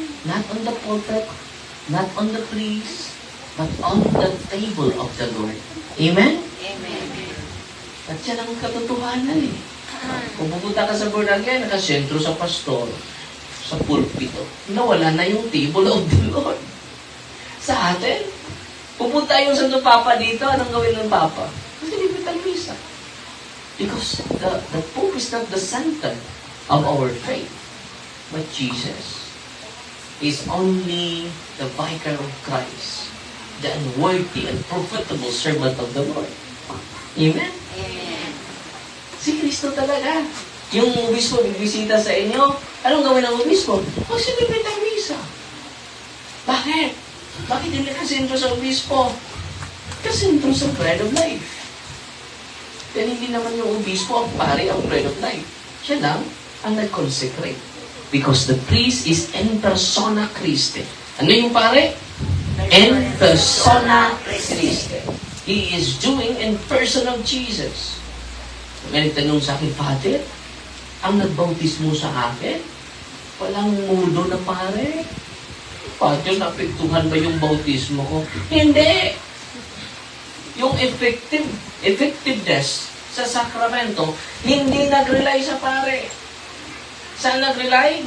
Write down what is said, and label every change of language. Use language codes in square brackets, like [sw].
[en] Not on the pulpit, not on the priest, but on the table of the Lord. Amen? Amen. [tl] At yan ang katotohanan eh. Kung pupunta ka sa born again, nakasentro sa pastor, sa pulpito, nawala na yung table of the Lord. Sa atin, pupunta yung Santo Papa dito, anong gawin ng Papa? Kasi libre ang misa. [en] Because the Pope is not the center of our faith, but Jesus. is only the vicar of Christ, the unworthy and profitable servant of the Lord. Amen? Amen. [tl] Si Kristo talaga. Yung obispo nagbisita sa inyo, anong gawin ng obispo? Mag-celebrate ng misa. Bakit? Bakit hindi ka sentro sa obispo? Kasentro sa bread of life. Dahil hindi naman yung obispo ang pari ang bread of life. Siya lang ang nag-consecrate. [en] Because the priest is in persona Christi. [tl] Ano yung pare? [la] In persona Christi. [en] He is doing in person of Jesus. [tl] May nagtanong sa akin, Father, ang nagbautismo sa akin, walang mudo na pare. Father, napektuhan ba yung bautismo ko? Hindi! Yung effectiveness sa sakramento, hindi nag-rely sa pare. Saan nag-rely?